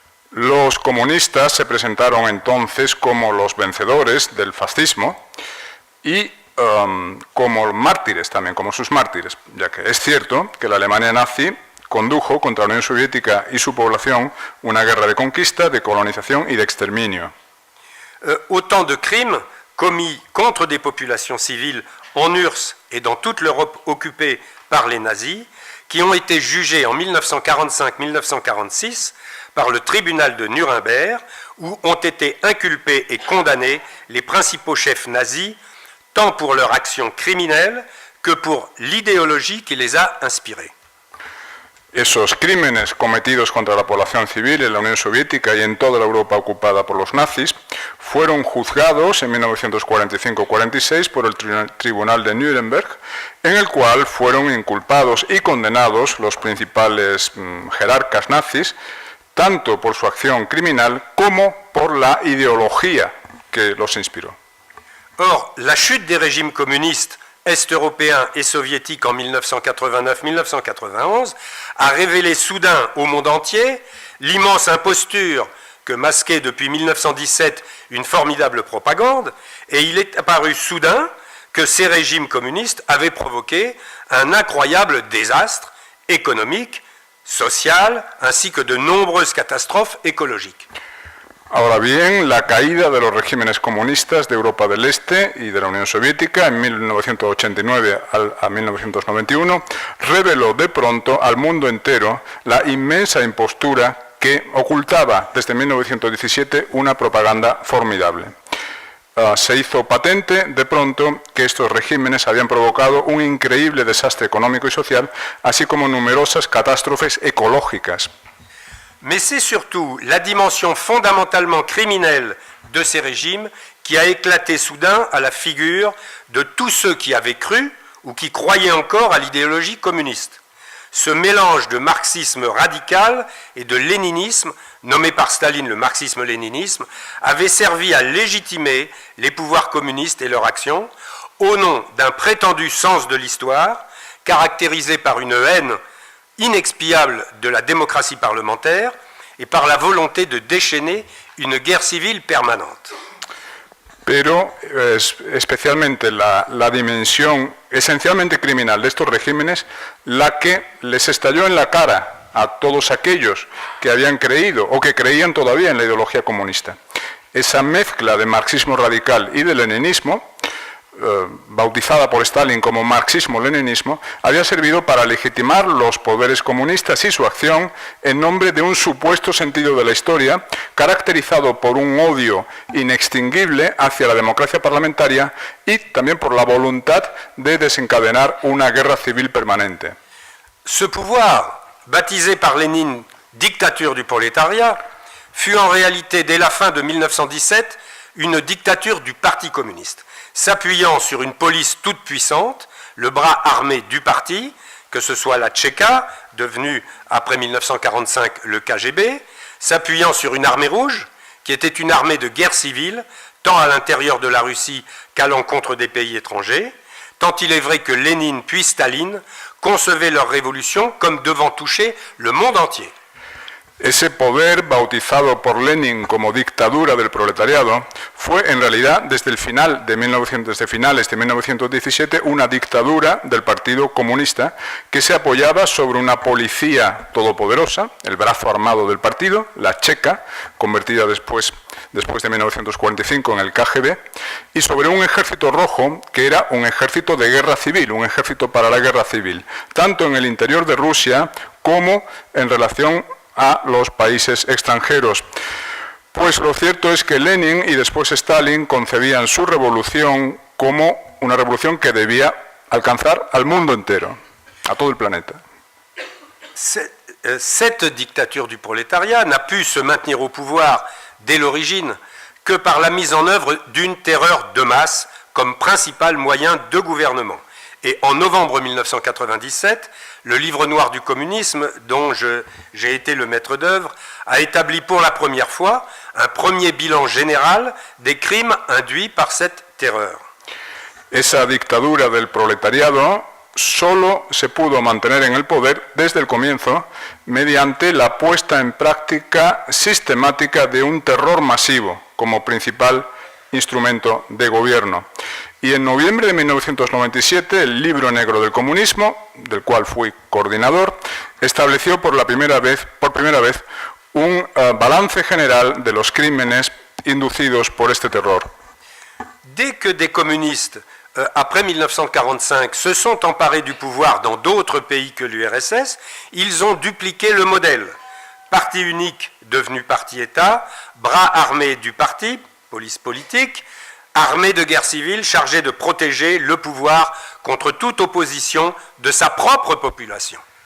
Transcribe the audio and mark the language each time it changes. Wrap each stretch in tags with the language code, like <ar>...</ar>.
<es>Los comunistas se presentaron entonces como los vencedores del fascismo y como mártires también, como sus mártires, ya que es cierto que la Alemania nazi condujo contra la Unión Soviética y su población una guerra de conquista, de colonización y de exterminio.</es> <fr>Autant de crimes commis contre des populations civiles en URSS et dans toute l'Europe occupée par les nazis, qui ont été jugés en 1945-1946 par le tribunal de Nuremberg, où ont été inculpés et condamnés les principaux chefs nazis, tant pour leur action criminelle que pour l'idéologie qui les a inspirés.</fr> <es>Esos crímenes cometidos contra la población civil en la Unión Soviética y en toda la Europa ocupada por los nazis fueron juzgados en 1945-46 por el Tribunal de Nuremberg, en el cual fueron inculpados y condenados los principales jerarcas nazis, tanto por su acción criminal como por la ideología que los inspiró.</es> <fr>Or, la chute des régimes communistes Est européen et soviétique en 1989-1991 a révélé soudain au monde entier l'immense imposture que masquait depuis 1917 une formidable propagande, et il est apparu soudain que ces régimes communistes avaient provoqué un incroyable désastre économique, social, ainsi que de nombreuses catastrophes écologiques.</fr> <es>Ahora bien, la caída de los regímenes comunistas de Europa del Este y de la Unión Soviética en 1989 a 1991 reveló de pronto al mundo entero la inmensa impostura que ocultaba desde 1917 una propaganda formidable. Se hizo patente de pronto que estos regímenes habían provocado un increíble desastre económico y social, así como numerosas catástrofes ecológicas.</es> <fr>Mais c'est surtout la dimension fondamentalement criminelle de ces régimes qui a éclaté soudain à la figure de tous ceux qui avaient cru ou qui croyaient encore à l'idéologie communiste. Ce mélange de marxisme radical et de léninisme, nommé par Staline le marxisme-léninisme, avait servi à légitimer les pouvoirs communistes et leur action au nom d'un prétendu sens de l'histoire, caractérisé par une haine inexpiable de la démocratie parlementaire et par la volonté de déchaîner une guerre civile permanente.</fr> <es>Pero especialmente la dimensión esencialmente criminal de estos regímenes, la que les estalló en la cara a todos aquellos que habían creído o que creían todavía en la ideología comunista. Esa mezcla de marxismo radical y de leninismo, bautizada por Stalin como marxismo-leninismo, había servido para legitimar los poderes comunistas y su acción en nombre de un supuesto sentido de la historia, caracterizado por un odio inextinguible hacia la democracia parlamentaria y también por la voluntad de desencadenar una guerra civil permanente.</es> <fr>Ce pouvoir, baptisé par Lénine dictature du prolétariat, fut en réalité dès la fin de 1917 une dictature du Parti communiste, s'appuyant sur une police toute puissante, le bras armé du parti, que ce soit la Tchéka, devenue après 1945 le KGB, s'appuyant sur une armée rouge, qui était une armée de guerre civile, tant à l'intérieur de la Russie qu'à l'encontre des pays étrangers, tant il est vrai que Lénine puis Staline concevaient leur révolution comme devant toucher le monde entier.</fr> <es>Ese poder, bautizado por Lenin como dictadura del proletariado, fue en realidad desde finales de 1917 una dictadura del Partido Comunista que se apoyaba sobre una policía todopoderosa, el brazo armado del partido, la Tchéka, convertida después de 1945 en el KGB, y sobre un ejército rojo que era un ejército de guerra civil, un ejército para la guerra civil, tanto en el interior de Rusia como en relación a los países extranjeros. Pues lo cierto es que Lenin y después Stalin concebían su revolución como una revolución que debía alcanzar al mundo entero, a todo el planeta.</es> <fr>Cette dictature du prolétariat n'a pu se maintenir au pouvoir dès l'origine que par la mise en œuvre d'une terreur de masse comme principal moyen de gouvernement. Et en novembre 1997, le livre noir du communisme, dont j'ai été le maître d'œuvre, a établi pour la première fois un premier bilan général des crimes induits par cette terreur.</fr> <es>Esa dictadura del proletariado solo se pudo mantener en el poder desde el comienzo mediante la puesta en práctica sistemática de un terror masivo como principal instrumento de gobierno. Y en noviembre de 1997, el Libro Negro del Comunismo, del cual fui coordinador, estableció por primera vez un balance general de los crímenes inducidos por este terror.</es> <fr>Dès que des communistes, après 1945, se sont emparés du pouvoir dans d'autres pays que l'URSS, ils ont dupliqué le modèle. Parti unique devenu parti-État, bras armés du parti, police politique, armée de guerre civile chargée de protéger le pouvoir contre toute opposition de sa propre population.</fr>